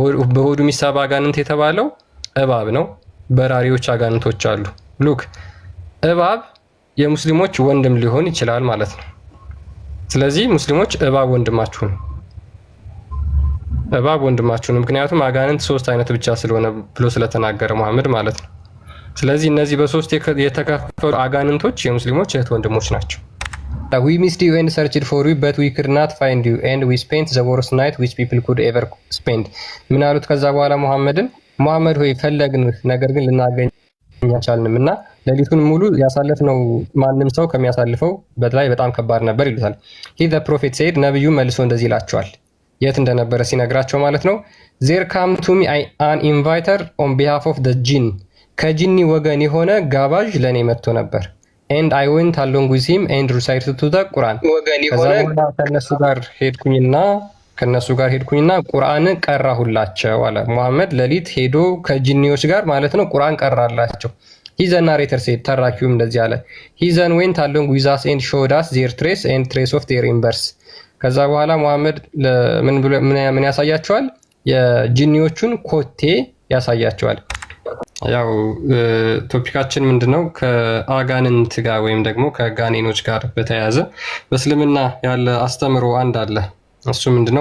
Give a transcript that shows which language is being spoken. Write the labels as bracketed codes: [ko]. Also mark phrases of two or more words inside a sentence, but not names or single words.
[am] በሆዱ የሚሳብ አጋንንት የተባለው እባብ ነው። በራሪዎች አጋንንቶች አሉ። ሉክ እባብ የሙስሊሞች ወንድም ሊሆን ይችላል ማለት ነው። ስለዚህ ሙስሊሞች እባብ ወንድማችሁ ነው፣ እባብ ወንድማችሁ ነው። ምክንያቱም አጋንንት 3 አይነት ብቻ ስለሆነ ብሎ ስለተናገረ መሐመድ ማለት ነው። ስለዚህ እነዚህ በ3 የተከፈሉ አጋንንቶች የሙስሊሞች እህት ወንድሞች ናቸው። [en] We missed you and searched for you but we could not find you and we spent the worst night which people could ever spend. [am] ምን አሉት ከዛ በኋላ መሐመድን፣ መሐመድ ሆይ ፈለግንህ ነገር ግን ልናገኝ አልቻልንም እና ሌሊቱን ሙሉ ያሳለፍነው ማንም ሰው ከሚያሳልፈው በላይ በጣም ከባድ ነበር ይሉታል። [en] he the prophet said [am] ነብዩ መልሶ እንደዚህ ይላቸዋል፣ የት እንደነበረ ሲነግራቸው ማለት ነው። [en] there come to me an inviter on behalf of the jinn [am] ከጂኒ ወገን የሆነ ጋባዥ ለኔ መጥቶ ነበር [en] and I went along with him and recited to the Quran [am] ወገን የሆነ ከነሱ ጋር ሄድኩኝና ቁርአን ቀራሁላቸው አለ መሐመድ። ሌሊት ሄዶ ከጂኒዎች ጋር ማለት ነው ቁርአን ቀራላቸው። [en] he the narrator said [am] ተራኪውም እንደዚህ አለ [en] he then went along with us and showed us their trace and trace of their embers [am] ከዛ በኋላ መሐመድ ምን ያሳያቸዋል? የጂኒዎቹን ኮቴ ያሳያቸዋል። ያው ቶፒካችን ምንድነው? ከአጋንንት ጋር ወይም ደግሞ ከጋኔኖች ጋር በተያያዘ በእስልምና ያለ አስተምሮ አንድ አለ። እሱ ምንድነው?